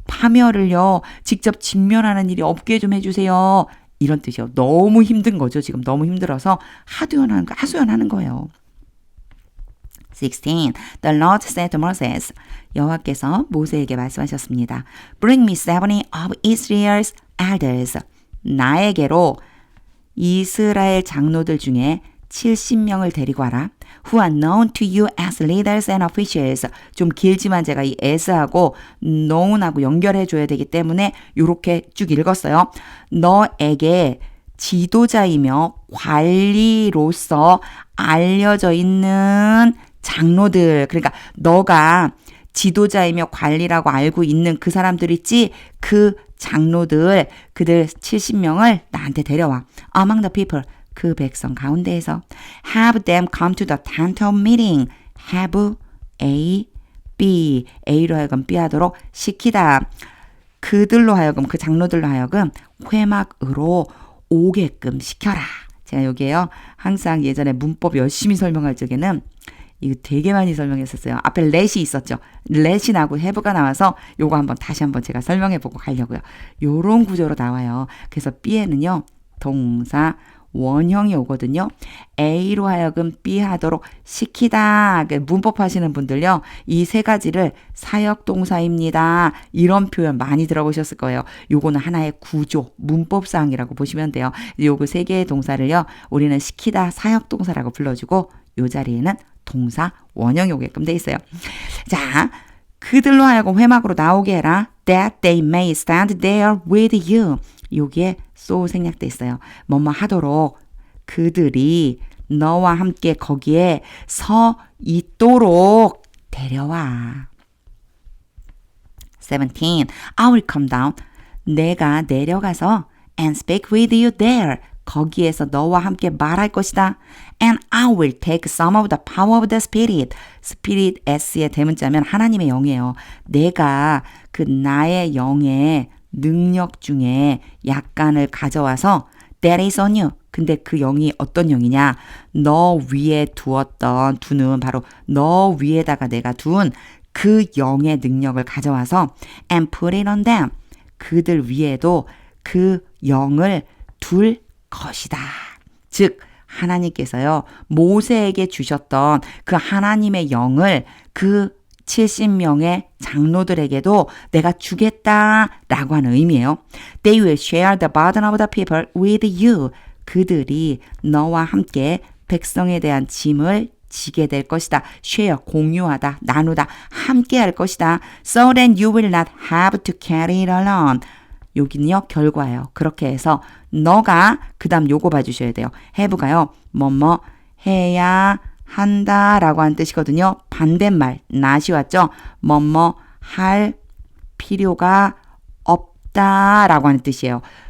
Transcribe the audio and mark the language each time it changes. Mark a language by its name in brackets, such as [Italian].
[Korean] 파멸을요, 직접 직면하는 일이 없게 좀 해주세요. 이런 뜻이요. 너무 힘든 거죠. 지금 너무 힘들어서 하소연하는 거예요. [English] 16. The Lord said to Moses. [Korean] 여호와께서 모세에게 말씀하셨습니다. [English] Bring me 70 of Israel's elders. [Korean] 나에게로 이스라엘 장로들 중에 70명을 데리고 와라. [English] Who are known to you as leaders and officials. [Korean] 좀 길지만 제가 이 as하고 known하고 연결해 줘야 되기 때문에 이렇게 쭉 읽었어요. 너에게 지도자이며 관리로서 알려져 있는 장로들. 그러니까 너가 지도자이며 관리라고 알고 있는 그 사람들 있지? 그 장로들, 그들 70명을 나한테 데려와. [English] Among the people. [Korean] 그 백성 가운데에서 [English] have them come to the tent of meeting. have A, B. [Korean] A로 하여금 B 하도록 시키다. 그들로 하여금, 그 장로들로 하여금 회막으로 오게끔 시켜라. 제가 여기에요. 항상 예전에 문법 열심히 설명할 적에는 이거 되게 많이 설명했었어요. 앞에 let이 있었죠. let이 나고 have가 나와서 요거 다시 한번 제가 설명해보고 가려고요. 요런 구조로 나와요. 그래서 B에는요. 동사 원형이 오거든요. A로 하여금 B 하도록 시키다. 문법 하시는 분들요. 이 세 가지를 사역동사입니다. 이런 표현 많이 들어보셨을 거예요. 요거는 하나의 구조, 문법사항이라고 보시면 돼요. 요거 세 개의 동사를요. 우리는 시키다 사역동사라고 불러주고 요 자리에는 동사 원형이 오게끔 돼 있어요. 자, 그들로 하여금 회막으로 나오게 해라. [English] That they may stand there with you. [Korean] 여기에 so 생략돼 있어요. 뭐뭐 하도록 그들이 너와 함께 거기에 서 있도록 데려와. [English] 17. I will come down. [Korean] 내가 내려가서 [English] and speak with you there. [Korean] 거기에서 너와 함께 말할 것이다. [English] And I will take some of the power of the Spirit. [Korean] Spirit S의 대문자면 하나님의 영이에요. 내가 그 나의 영의 능력 중에 약간을 가져와서 [English] That is on you. [Korean] 근데 그 영이 어떤 영이냐? 너 위에 두는 바로 너 위에다가 내가 둔 그 영의 능력을 가져와서 [English] and put it on them. [Korean] 그들 위에도 그 영을 둘 것이다. 즉 하나님께서요. 모세에게 주셨던 그 하나님의 영을 그 70명의 장로들에게도 내가 주겠다라고 하는 의미예요. [English] They will share the burden of the people with you. [Korean] 그들이 너와 함께 백성에 대한 짐을 지게 될 것이다. share, 공유하다, 나누다, 함께 할 것이다. [English] So that you will not have to carry it alone. [Korean] 여기는요, 결과예요. 그렇게 해서 너가 그 다음 요거 봐주셔야 돼요. have가요. 뭐뭐 해야 한다라고 하는 뜻이거든요. 반대말, not이 왔죠? 뭐뭐 할 필요가 없다라고 하는 뜻이에요.